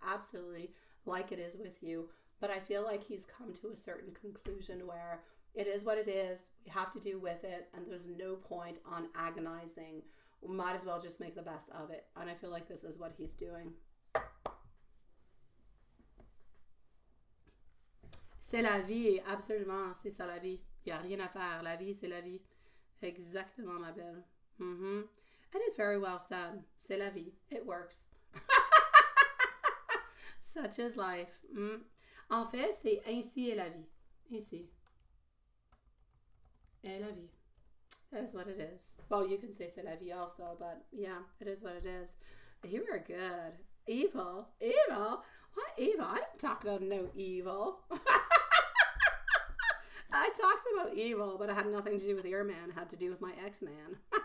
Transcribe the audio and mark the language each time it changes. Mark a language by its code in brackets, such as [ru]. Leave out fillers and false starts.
[en] Absolutely, like it is with you. But I feel like he's come to a certain conclusion where it is what it is. We have to do with it, and there's no point on agonizing. We might as well just make the best of it. And I feel like this is what he's doing. [fr] C'est la vie, absolument, c'est ça la vie. Il n'y a rien à faire. La vie, c'est la vie. Exactement, ma belle. Mm-hmm. [en] It is very well said. C'est la vie. It works. Such is life. [fr] En fait, c'est ainsi est la vie. Ainsi est la vie. [en] That is what it is. Well, you can say c'est la vie also, but yeah, it is what it is. You are good. Evil? Evil? What evil? I didn't talk about no evil. I talked about evil, but it had nothing to do with your man. It had to do with my ex-man.